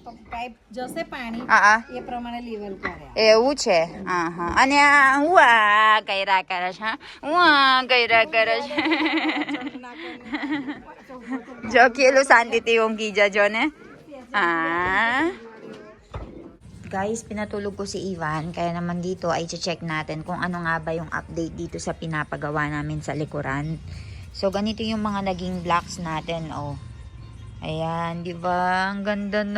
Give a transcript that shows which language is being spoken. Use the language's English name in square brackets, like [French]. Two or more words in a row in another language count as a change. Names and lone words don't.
[Gujarati] પાઇપ જશે પાણી એ પ્રમાણે લેવલ કર્યા. એવું છે. અને આ ઉવા કર્યા કરે છે. ઉવા કર્યા કરે છે. જો કેલું શાંતિથી ઊંઘી જજો ને. [Filipino] Guys, pinatulog ko si Ivan. Kaya naman dito ay check natin kung ano nga ba yung update dito sa pinapagawa namin sa likuran. So, ganito yung mga naging blocks natin. Oh. Ayan, di ba? Ang ganda na.